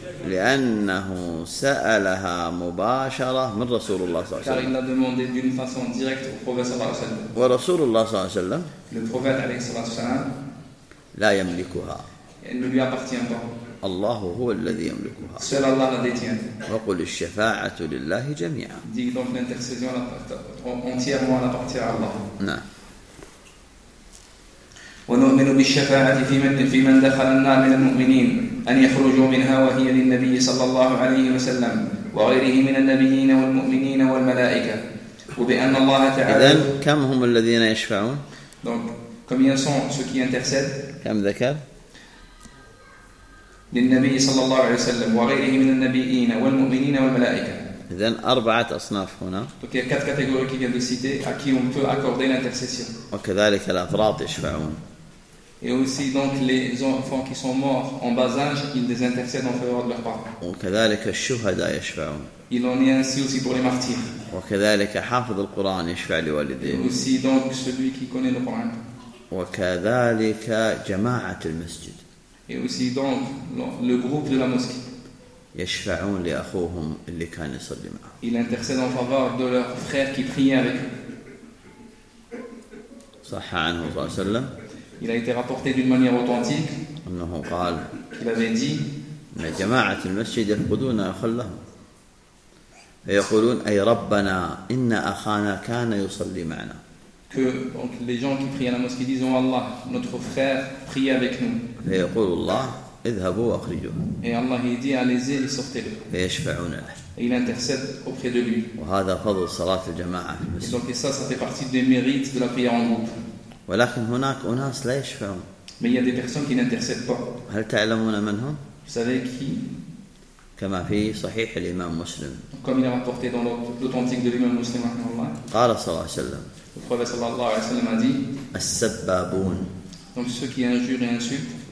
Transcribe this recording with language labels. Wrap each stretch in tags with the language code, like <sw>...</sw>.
<ar>لأنه سألها مباشرة من رسول الله صلى الله عليه وسلم.</ar> <fr>car il a demandé d'une façon directe au prophète</fr> <ar>صلى الله عليه وسلم. ورسول الله صلى الله عليه وسلم.</ar> <fr>le prophète</fr> <ar>عليه الصلاة والسلام. لا يملكها.</ar> <fr>il ne lui appartient pas.</fr> <ar>الله هو الذي يملكها.</ar> <fr>seul Allah la détient.</fr> <ar>وقل الشفاعة لله جميعا.</ar> <fr>dit donc l'intercession entièrement elle appartient à Allah.</fr> <ar>نعم. ونؤمن بالشفاعة في من دخل النار من المؤمنين أن يخرجوا منها وهي للنبي صلى الله عليه وسلم وغيره من النبيين والمؤمنين والملائكة وبأن الله تعالى إذن كم هم الذين يشفعون؟</ar> <fr>donc combien sont ceux qui intercèdent؟</fr> <ar>كم ذكر؟ للنبي صلى الله عليه وسلم وغيره من النبيين والمؤمنين والملائكة إذن أربعة أصناف هنا.</ar> <fr>donc il y a quatre catégories qui viennent de citer à qui on peut accorder l'intercession.</fr> <ar>وكذلك الأفراط يشفعون.</ar> <fr>et aussi donc les enfants qui sont morts en bas âge ils les intercèdent en faveur de leurs parents.</fr> <ar>وكذلك الشهداء يشفعون.</ar> <fr>il en est ainsi aussi pour les martyrs.</fr> <ar>وكذلك حافظ القرآن يشفع لوالديه.</ar> <fr>aussi donc celui qui connaît le Coran.</fr> <ar>وكذلك جماعة المسجد.</ar> <fr>et aussi donc le groupe de la mosquée.</fr> <ar>يشفعون لأخوهم اللي كان يصلي معه.</ar> <fr>il intercède en faveur de leur frère qui priait avec eux.</fr> <ar>صح عنه صلى الله عليه وسلم.</ar> <fr>il a été rapporté d'une manière authentique.</fr> <ar>أنه قال.</ar> <fr>il avait dit.</fr> <ar>إن جماعة المسجد يفقدون أخلهم. يقولون أي ربنا إن أخانا كان يصلي معنا.</ar> <fr>que donc les gens qui prient à la mosquée disent oh Allah notre frère prie avec nous.</fr> <ar>فيقول الله. اذهبوا واخرجوه. اي الله يدي على زين سوتيلو. فيشفعون له.</ar> <fr>Il intercède auprès de lui.</fr> <ar>وهذا فضل صلاة الجماعة.</ar> <fr>Et donc et ça, ça fait partie des mérites de la prière en groupe.</fr> <ar>ولكن هناك أناس لا يشفعون.</ar> <fr>Mais il y a des personnes qui n'intercèdent pas.</fr> <ar>هل تعلمون من هم؟</ar> <fr>Vous savez qui؟</fr> <ar>كما في صحيح الإمام مسلم.</ar> <fr>Comme il est rapporté dans l'authentique de l'imam muslim, Allah.</fr> <ar>قال صلى الله عليه وسلم.</ar> <fr>Le prophète</fr> <ar>صلى الله عليه وسلم</ar> <fr>a dit.</fr> <ar>السبابون.</ar> <fr>Donc ceux qui injurent et insultent.</fr>